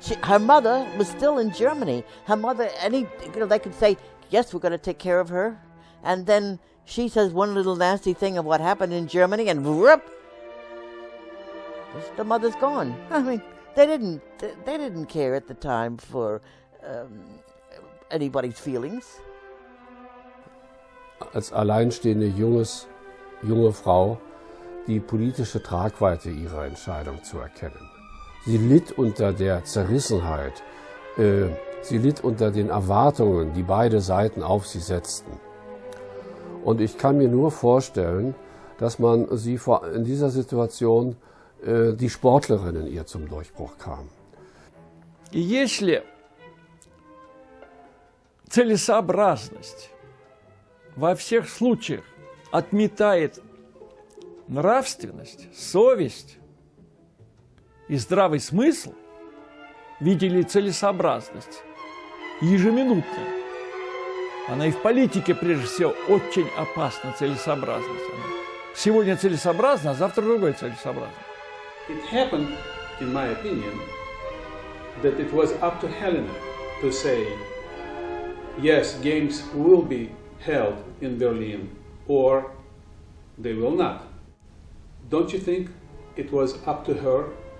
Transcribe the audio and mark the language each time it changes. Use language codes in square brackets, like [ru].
[en] Her mother was still in Germany. Her mother, they could say, yes, we're going to take care of her. And then she says one little nasty thing of what happened in Germany, and whoop, the mother's gone. I mean, they didn't care at the time for anybody's feelings. [de] Als alleinstehende junge Frau die politische Tragweite ihrer Entscheidung zu erkennen. Sie litt unter der Zerrissenheit, sie litt unter den Erwartungen, die beide Seiten auf sie setzten. Und ich kann mir nur vorstellen, dass man sie in dieser Situation die Sportlerin in ihr zum Durchbruch kam. [ru] И если целесообразность во всех случаях отметает нравственность, совесть и здравый смысл, видели целесообразность ежеминутно. Она и в политике, прежде всего, очень опасна, целесообразность. Сегодня целесообразно, а завтра другое целесообразно. [en] It happened, in my opinion, that it was up to Helene to say, yes, games will be held in Berlin, or they will not. Don't you think it was up to her?